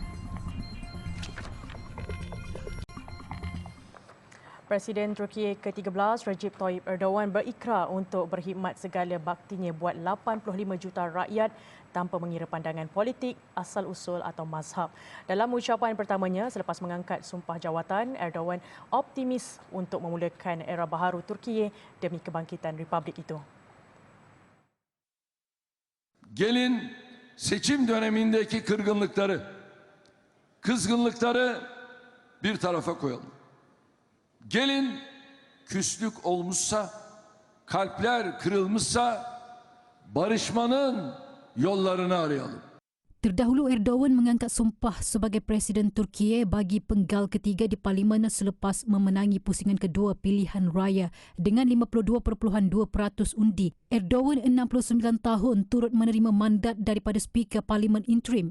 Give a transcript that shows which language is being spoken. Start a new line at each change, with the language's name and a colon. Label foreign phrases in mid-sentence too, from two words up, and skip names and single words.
Malay: Presiden Turki ke-13 Recep Tayyip Erdogan berikrar untuk berkhidmat segala baktinya buat 85 juta rakyat tanpa mengira pandangan politik, asal-usul atau mazhab. Dalam ucapan pertamanya selepas mengangkat sumpah jawatan, Erdogan optimis untuk memulakan era baharu Turki demi kebangkitan republik itu.
Turkish: Gelin seçim dönemindeki kızgınlıkları bir tarafa koyalım. Gelin küslük olmuşsa, kalpler kırılmışsa barışmanın yollarını arayalım.
Malay: Terdahulu Erdogan mengangkat sumpah sebagai Presiden Turki bagi penggal ketiga di Parlimen selepas memenangi pusingan kedua pilihan raya dengan 52.2% undi. Erdogan 69 tahun turut menerima mandat daripada Speaker Parlimen Interim.